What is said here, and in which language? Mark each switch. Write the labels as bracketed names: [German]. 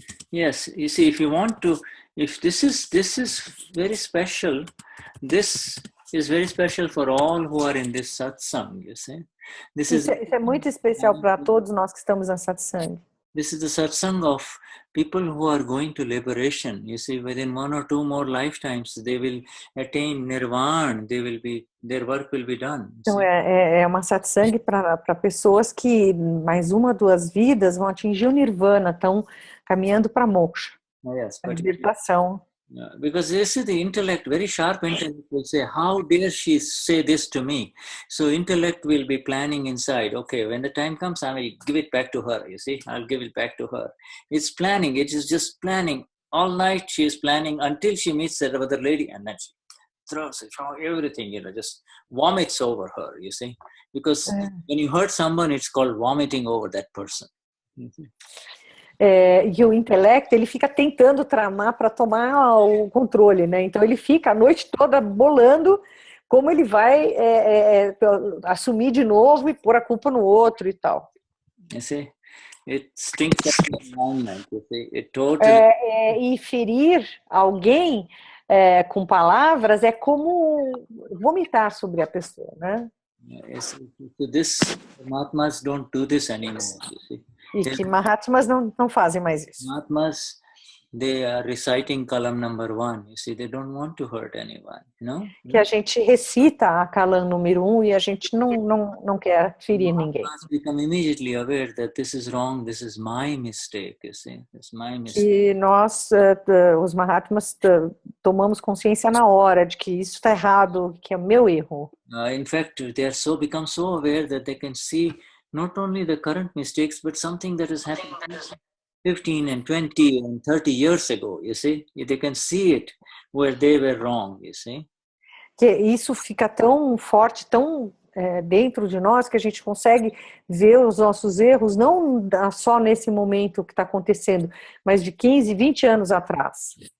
[English] Yes, you see, if this is very special, this is very special for all who are in this satsang, you see. [Portuguese] Isso é muito especial para todos nós que estamos na satsang. [English] This is the satsang of people who are going to liberation. You see, within 1 or 2 more lifetimes, they will attain nirvana. Their work will be done. [Portuguese] Então é uma satsang para pessoas que mais 1 ou 2 vidas vão atingir o nirvana, estão caminhando para moksha, a libertação. [English] Because this is the intellect, very sharp intellect will say, how dare she say this to me? So intellect will be planning inside, okay, when the time comes, I will give it back to her, you see, I'll give it back to her. It's planning, it is just planning. All night she is planning until she meets that other lady, and then she throws everything, just vomits over her, you see. Because when you hurt someone, it's called vomiting over that person. [Portuguese] E o intelecto, ele fica tentando tramar para tomar o controle, né? Então ele fica a noite toda bolando como ele vai assumir de novo e pôr a culpa no outro e tal. [English] You see, it stinks up the environment, you see. It totally... [Portuguese] E ferir alguém com palavras é como vomitar sobre a pessoa, né? [English] Yes, this Mahatmas don't do this anymore, you see. [Portuguese] E que Mahatmas não fazem mais isso. [English] Mahatmas, they are reciting kalam number 1. You see, they don't want to hurt anyone, [Portuguese] Que a gente recita a kalam número 1 e a gente não quer ferir ninguém. [English] Mahatmas become immediately aware that this is wrong, this is my mistake, you see, it's my mistake. [Portuguese] E nós, os Mahatmas, tomamos consciência na hora de que isso está errado, que é o meu erro. [English] In fact, they are become so aware that they can see not only the current mistakes, but something that has happened 15 and 20 and 30 years ago, you see. They can see it where they were wrong, you see. [Portuguese] Que isso fica tão forte, tão dentro de nós, que a gente consegue ver os nossos erros, não só nesse momento que está acontecendo, mas de 15, 20 anos atrás.